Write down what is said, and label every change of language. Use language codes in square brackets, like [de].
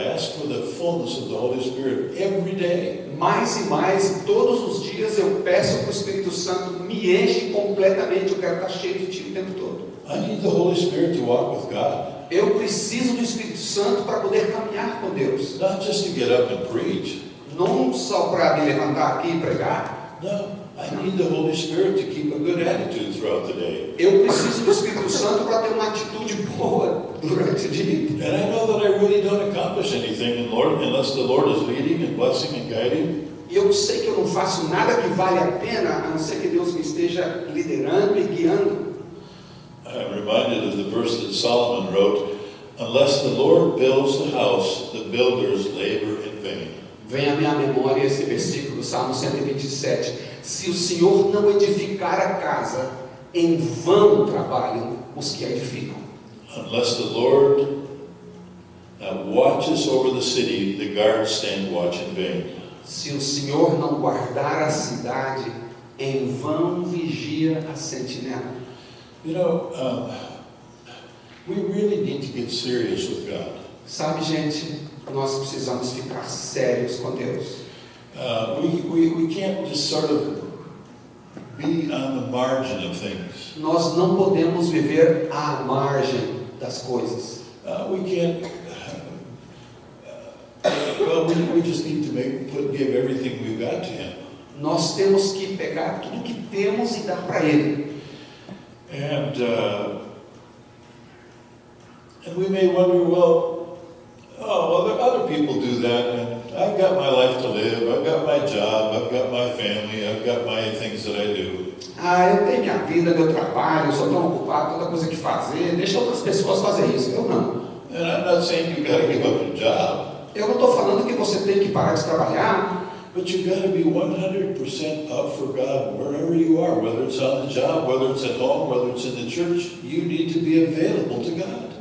[en] I ask for the fullness of the Holy Spirit every day. [pt] Mais e mais, todos os dias eu peço para o Espírito Santo, me enche completamente, eu quero estar cheio de Ti o tempo todo. [en] I need the Holy Spirit to walk with God. [pt] Eu preciso do Espírito Santo para poder caminhar com Deus. [en] Not just to get up and preach. [pt] Não só para me levantar aqui e pregar. [en] No, I need the Holy Spirit to keep a good attitude throughout the day. [pt] Eu preciso do Espírito Santo para ter uma atitude boa durante o dia. [en] And I know that I really don't accomplish anything in Lord, unless the Lord is leading and blessing and guiding. [pt] E eu sei que eu não faço nada que vale a pena, a não ser que Deus me esteja liderando e guiando. [en] I'm reminded of the verse that Solomon wrote, unless the Lord builds the house, the builders labor in vain. [pt] Vem à minha memória esse versículo do Salmo 127. Se o Senhor não edificar a casa, em vão trabalham os que a edificam. [en] Unless the Lord watches over the city, the guards stand watch in vain. [pt] Se o Senhor não guardar a cidade, em vão vigia a sentinela. [en] You know, we really need to get serious with God. [pt] Sabe, gente, nós precisamos ficar sérios com Deus. [en] We can't just sort of be on the margin of things. [pt] Nós não podemos viver à margem das coisas. [en] We can't. Well, we just need to give everything we've got to Him. [pt] Nós temos que pegar tudo que temos e dar para Ele. [en] And we may wonder, well, other people do that, and I've got my life to live, I've got my job, I've got my family, I've got my things that I do. [pt] Eu tenho minha vida, meu trabalho, eu sou tão ocupado, tanta coisa que fazer, deixa outras pessoas fazer isso, eu não. [en] And I'm not saying you've got to give up your job. [pt] Eu não estou falando que você tem que parar de trabalhar, [en] But you've got to be 100% up for God wherever you are, whether it's on the job, whether it's at home, whether it's in the church. You need to be available to God.